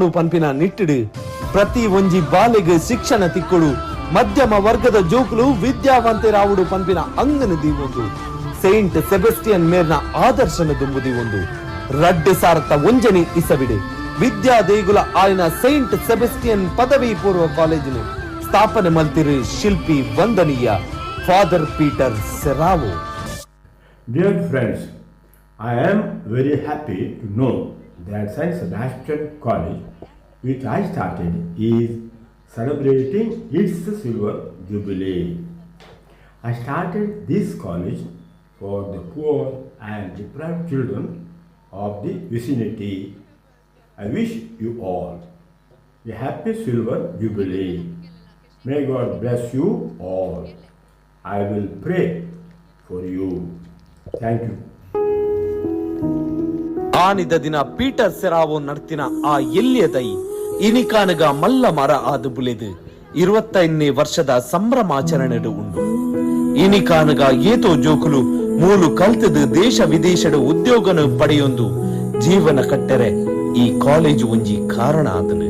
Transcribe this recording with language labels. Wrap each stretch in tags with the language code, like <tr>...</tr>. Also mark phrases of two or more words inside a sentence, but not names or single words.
<tcy>ಪಂಪಿನ ನಿಟ್ಟಿಡು ಪ್ರತಿ ಒಂಜಿ ಬಾಲೆಗೆ ಶಿಕ್ಷಣ ತಿಕ್ಕುಡು ಮಧ್ಯಮ ವರ್ಗದ ಜೋಕುಲು ವಿದ್ಯಾವಂತರಾವುಡು ಪಂಪಿನ ಅಂಗನ ದೀವೊಂದು ಸೈಂಟ್ ಸೆಬೆಸ್ಟಿಯನ್ ಮೇರ್ನ ಆದರ್ಶನ ದುಂಬುದಿ ಒಂದು ರಡ್ಡು ಸಾರತ ಒಂಜನಿ ಇಸವಿಡು ವಿದ್ಯಾ ದೇಗುಲ ಆಯ್ನ ಸೈಂಟ್ ಸೆಬೆಸ್ಟಿಯನ್ ಪದವಿ ಪೂರ್ವ ಕಾಲೇಜಿನ ಸ್ಥಾಪನೆ ಮಲ್ತಿರು ಶಿಲ್ಪಿ ವಂದನೀಯ ಫಾದರ್ ಪೀಟರ್ ಸೆರಾವೋ.</tcy> <en>Dear friends, I am very happy to know that St. Sebastian College, which I started, is celebrating its silver jubilee. I started this college for the poor and deprived children of the vicinity. I wish you all a happy silver jubilee. May God bless you all. I will pray for you. Thank you.</en> <tcy>ಆನಿದ ದಿನ ಪೀಟರ್ ಸೆರಾವೋ ನಡ್ತಿನ ಆ ಎಲ್ಲಿಯ ದೈ ಇನಿಕಾನಗ ಮಲ್ಲ ಮರ ಆದು ಬುಲೆದು 25ನೇ ವರ್ಷದ ಸಂಭ್ರಮಾಚರಣೆಡು ಉಂಡು. ಇನಿಕಾನಗ ಏತೋ ಜೋಕುಲು ಮೂಲು ಕಲ್ತದು ದೇಶ ವಿದೇಶದ ಉದ್ಯೋಗನ ಪಡೆಯೊಂದು ಜೀವನ ಕಟ್ಟರೆ ಈ ಕಾಲೇಜು ಒಂಜಿ ಕಾರಣ ಆದನು.</tcy>